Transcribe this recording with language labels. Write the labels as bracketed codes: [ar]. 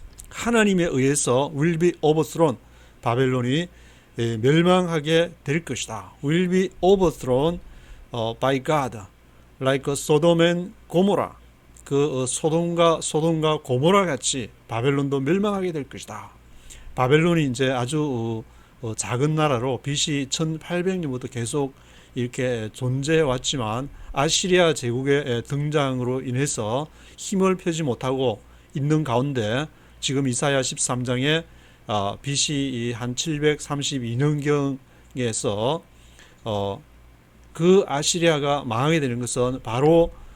[ko] 하나님에 의해서 will be overthrown. 바벨론이 멸망하게 될 것이다. [en] will be overthrown by God. like Sodom and Gomorrah. [ko] 그 소돔과 고모라 같이 바벨론도 멸망하게 될 것이다. 바벨론이 이제 아주 작은 나라로 BC 1800년부터 계속 이렇게 존재해 왔지만 아시리아 제국의 등장으로 인해서 힘을 펴지 못하고 있는 가운데 지금 이사야 13장에 BC 한 732년경에서 그 아시리아가 망하게 되는 것은 바로